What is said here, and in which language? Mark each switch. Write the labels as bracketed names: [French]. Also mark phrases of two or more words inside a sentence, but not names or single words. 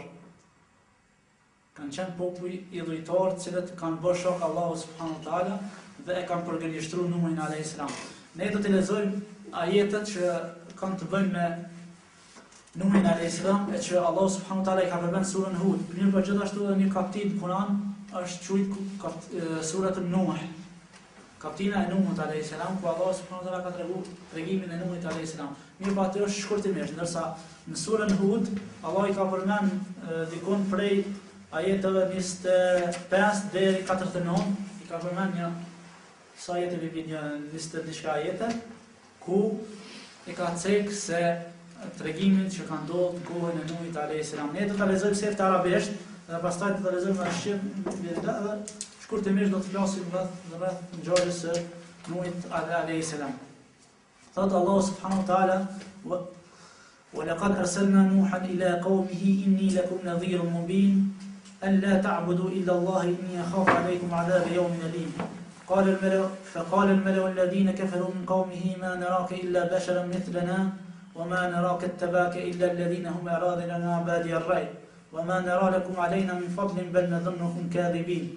[Albanian] Kanë qenë popull i dhujtar, të cilët kanë bërë shok Allahu [Arabic] سبحانه وتعالى [Albanian] dhe e kanë përgënjeshtruar Nuhin [Arabic] عليه السلام. [Albanian] Ne do të lexojmë ajetet që kanë të bëjnë me Nuhin [Arabic] عليه السلام, [Albanian] e që Allahu [Arabic] سبحانه وتعالى [Albanian] i ka përmendur surën Hud. Mirë, por gjithashtu edhe një kapitull në Kur'an është quajtur suratun Nuh. Kaptina e Nuhut [Arabic] عليه السلام, [Albanian] ku Allah [Arabic] سبحانه وتعالى [Albanian] ka treguar tregimin e Nuhit [Arabic] عليه السلام. [Albanian] Mirë, po atë është shkurtimisht, ndërsa në surën Hud Allah i ka përmend dikon prej ajeteve 25 deri 49, i ka përmend një sa ajete vjen 20 diçka ajete ku i ka cek se tregimin që ka ndodhur në kohën e Nuhit [Arabic] عليه السلام. [Albanian] Ne do ta lexojmë së arabisht dhe pastaj do ta lexojmë në shqip dhe shkurtimisht do të flasim rreth ngjarjes së Nuhit [Arabic] عليه السلام. Thot Allah سبحانه وتعالى: "وَلَقَدْ أَرْسَلْنَا نُوحًا إِلَى قَوْمِهِ إِنِّي لَكُمْ نَذِيرٌ مُبِينٌ أَلَّا تَعْبُدُوا إِلَّا اللَّهَ إِنِّي أَخَافُ عَلَيْكُمْ عَذَابَ يَوْمٍ أَلِيمٍ فقال الملأ الذين كفروا من قومه ما نراك إلا بشرا مثلنا وما نراك اتبعك إلا الذين هم أراذلنا بادي الرأي وما نرى لكم علينا من فضل بل نظنكم كاذبين.